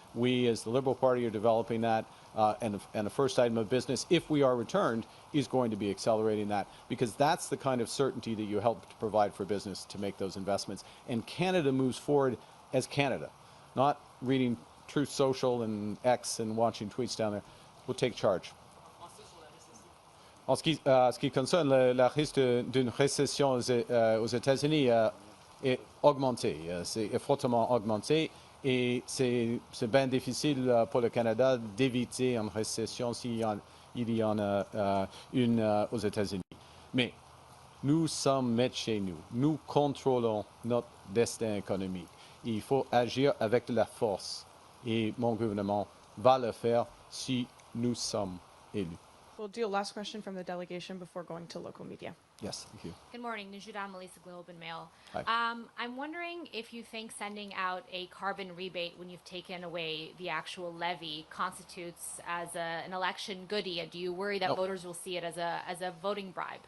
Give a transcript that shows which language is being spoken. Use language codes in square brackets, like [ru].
[en] We, as the Liberal Party, are developing that. And the first item of business, if we are returned, is going to be accelerating that, because that's the kind of certainty that you help to provide for business to make those investments. And Canada moves forward as Canada, not reading Truth Social and X and watching tweets down there. We'll take charge. [fr] En ce qui concerne le risque d'une récession aux États-Unis est augmenté, c'est fortement augmenté, et c'est bien difficile pour le Canada d'éviter une récession s'il y en a une aux États-Unis. Mais nous sommes maîtres chez nous. Nous contrôlons notre destin économique. Il faut agir avec de la force, et mon gouvernement va le faire si nous sommes élus. [en] We'll do a last question from the delegation before going to local media. Yes, thank you. Good morning, Nujuda Melissa, Globe and Mail. Hi. I'm wondering if you think sending out a carbon rebate when you've taken away the actual levy constitutes as an election goodie. Do you worry that voters will see it as a voting bribe?